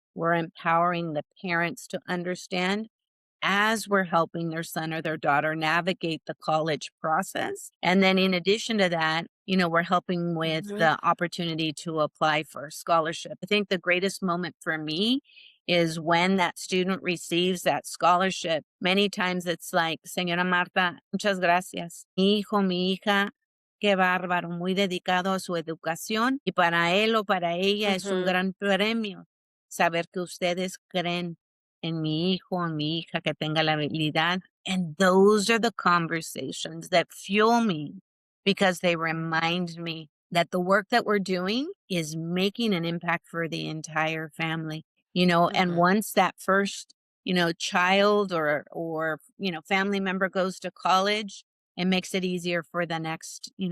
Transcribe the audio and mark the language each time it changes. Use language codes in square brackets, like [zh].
[en] We're empowering the parents to understand as we're helping their son or their daughter navigate the college process. And then in addition to that, we're helping with Mhm. the opportunity to apply for a scholarship. I think the greatest moment for me is when that student receives that scholarship. Many times it's like, [es] Señora Marta, muchas gracias. Mi hijo, mi hija, qué bárbaro, muy dedicado a su educación y para él o para ella es un Mhm. gran premio saber que ustedes creen en mi hijo, en mi hija, que tenga la habilidad. [en] And those are the conversations that fuel me because they remind me that the work that we're doing is making an impact for the entire family. And once that first, child or, family member goes to college, it makes it easier for the next,